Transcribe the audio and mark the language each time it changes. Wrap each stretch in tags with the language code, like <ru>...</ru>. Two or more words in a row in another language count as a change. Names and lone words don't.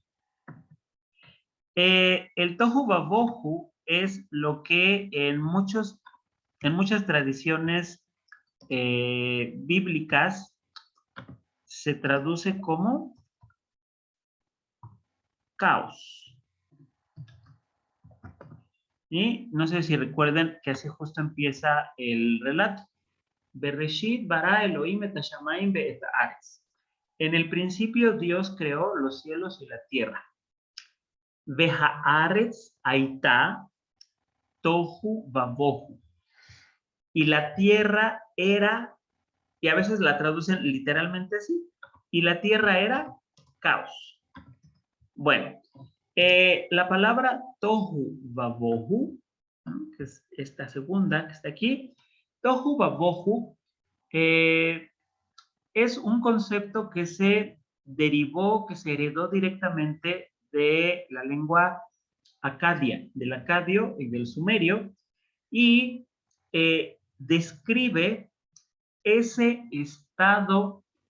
<es>El</es> <he>תוהו ובוהו</he> <es>es lo que en muchas tradiciones bíblicas se traduce como caos. Y no sé si recuerden que así justo empieza el relato.</es> <he>בראשית ברא אלוהים את השמים ואת הארץ.</he> <es>En el principio Dios creó los cielos y la tierra.</es> <he>והארץ הייתה תוהו ובוהו.</he> <es>Y la tierra era, y a veces la traducen literalmente así, y la tierra era caos. Bueno, la palabra</es> <he>תוהו ובוהו,</he> <es>que es esta segunda que está aquí,</es> <he>תוהו ובוהו</he> <es>es un concepto que se derivó, que se heredó directamente de la lengua acadia, del acadio y del sumerio, y describe ese estado</es>